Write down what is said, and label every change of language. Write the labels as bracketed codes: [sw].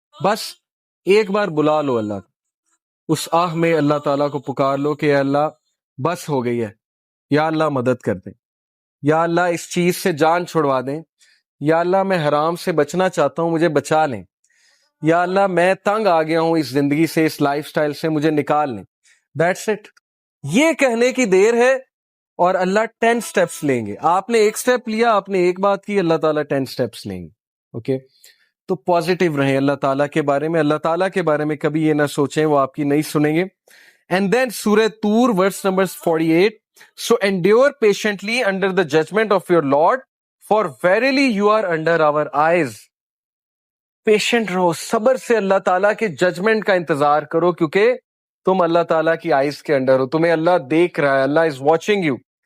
[ur] بس ایک بار بلا لو اللہ کو, اس آہ میں اللہ تعالیٰ کو پکار لو کہ اے اللہ بس ہو گئی ہے, یا اللہ مدد کر دیں, یا اللہ اس چیز سے جان چھڑوا دیں, یا اللہ میں حرام سے بچنا چاہتا ہوں, مجھے بچا لیں, یا اللہ میں تنگ آ گیا ہوں اس زندگی سے, اس لائف سٹائل سے, مجھے نکال لیں. [en] That's it. [ur] یہ کہنے کی دیر ہے اور اللہ 10 سٹیپس لیں گے. آپ نے ایک سٹیپ لیا, آپ نے ایک بات کی, اللہ تعالیٰ 10 سٹیپس لیں گے. اوکے, تو پازیٹیو رہیں اللہ تعالیٰ کے بارے میں. اللہ تعالیٰ کے بارے میں کبھی یہ نہ سوچیں وہ آپ کی نہیں سنیں گے. [en] And then سورہ طور verse number 48, so endure patiently under the judgment of your Lord, for verily you are under our eyes. [ur] Patient رہو, صبر سے اللہ تعالیٰ کے ججمنٹ کا انتظار کرو, کیونکہ تم اللہ تعالیٰ کی آئیز کے انڈر ہو, تمہیں اللہ دیکھ رہا ہے, [en] اللہ is watching you.